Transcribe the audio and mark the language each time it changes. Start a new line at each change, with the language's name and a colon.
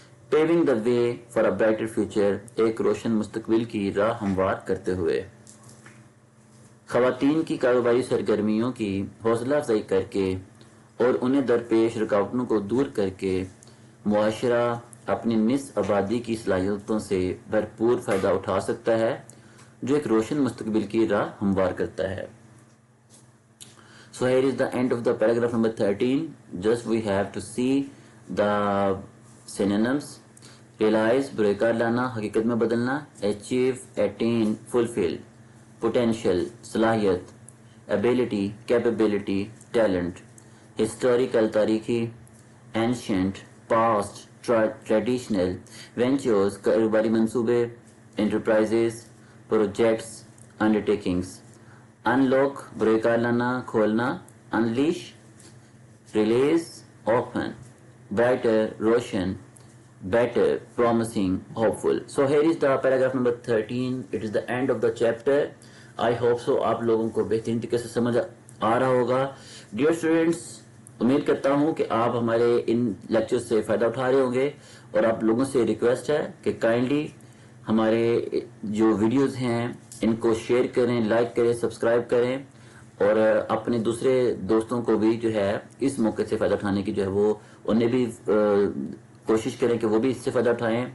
Urdu: پیونگ the way for a brighter future, ایک روشن مستقبل کی راہ ہموار کرتے ہوئے۔ خواتین کی کاروباری سرگرمیوں کی حوصلہ افزائی کر کے اور انہیں درپیش رکاوٹوں کو دور کر کے معاشرہ اپنی نصف آبادی کی صلاحیتوں سے بھرپور فائدہ اٹھا سکتا ہے، جو ایک روشن مستقبل کی راہ ہموار کرتا ہے۔
English: So here is the end of the paragraph number 13. Just we have to see the synonyms.
Urdu: Realize برے کار لانا، حقیقت میں بدلنا.
English: Achieve attain fulfill. Potential صلاحیت. Ability capability talent. Historical تاریخی. Ancient past traditional.
Urdu: Ventures کاروباری منصوبے.
English: Enterprises projects undertakings.
Urdu: Unlock برے کار لانا کھولنا.
English: Unleash release open. Brighter روشن. Better promising hopeful. So here is the paragraph number 13. It is the end of the chapter. I hope so
Urdu: آپ لوگوں کو بہترین طریقے سے سمجھ آ رہا ہوگا. Dear students, امید کرتا ہوں کہ آپ ہمارے ان لیکچر سے فائدہ اٹھا رہے ہوں گے، اور آپ لوگوں سے ریکویسٹ ہے کہ کائنڈلی ہمارے جو ویڈیوز ہیں ان کو شیئر کریں، لائک کریں، سبسکرائب کریں، اور اپنے دوسرے دوستوں کو بھی جو ہے اس موقع سے فائدہ اٹھانے کی جو ہے وہ انہیں بھی کوشش کریں کہ وہ بھی اس سے فائدہ اٹھائیں.